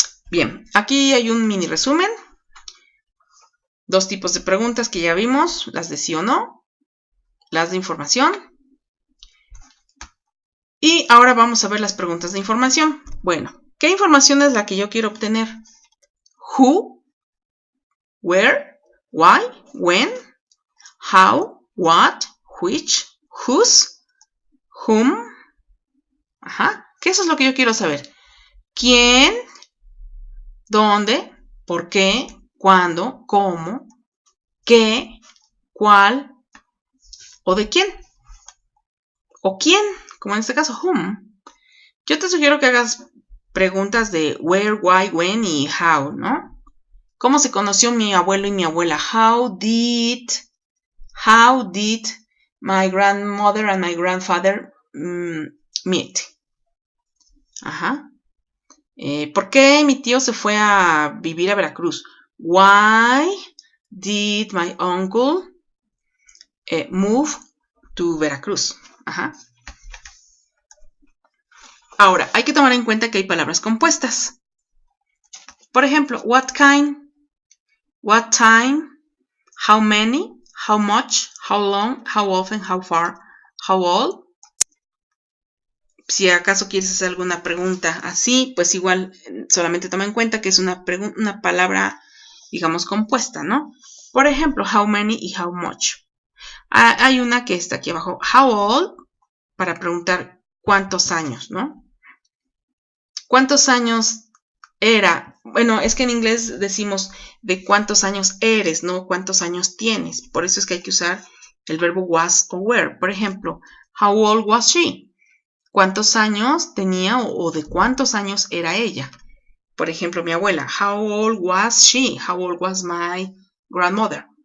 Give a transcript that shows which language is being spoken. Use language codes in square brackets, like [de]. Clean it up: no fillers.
[es] Bien, aquí hay un mini resumen. 2 tipos de preguntas que ya vimos, las de sí o no, las de información. Y ahora vamos a ver las preguntas de información. Bueno, ¿qué información es la que yo quiero obtener? [en] Who, where, why, when, how, what, which, whose, whom. [es] Ajá, ¿qué eso es lo que yo quiero saber? ¿Quién? ¿Dónde? ¿Por qué? ¿Cuándo? ¿Cómo? ¿Qué? ¿Cuál? ¿O de quién? ¿O quién? Como en este caso, whom. Yo te sugiero que hagas preguntas de where, why, when y how, ¿no? ¿Cómo se conoció mi abuelo y mi abuela? [en] How did my grandmother and my grandfather meet? Ajá. [es] ¿Por qué mi tío se fue a vivir a Veracruz? [en] Why did my uncle move to Veracruz? Ajá. [es] Ahora, hay que tomar en cuenta que hay palabras compuestas. Por ejemplo, [en] what kind, what time, how many, how much, how long, how often, how far, how old. [es] Si acaso quieres hacer alguna pregunta así, pues igual solamente toma en cuenta que es una palabra, digamos, compuesta, ¿no? Por ejemplo, [en] how many [es] y [en] how much. [es] Hay una que está aquí abajo, [en] how old, [es] para preguntar cuántos años, ¿no? ¿Cuántos años era Bueno, es que en inglés decimos de cuántos años eres, no cuántos años tienes. Por eso es que hay que usar el verbo was o were. Por ejemplo, [en] how old was she? [es] ¿Cuántos años tenía o de cuántos años era ella? Por ejemplo, mi abuela. [en] How old was she? How old was my grandmother?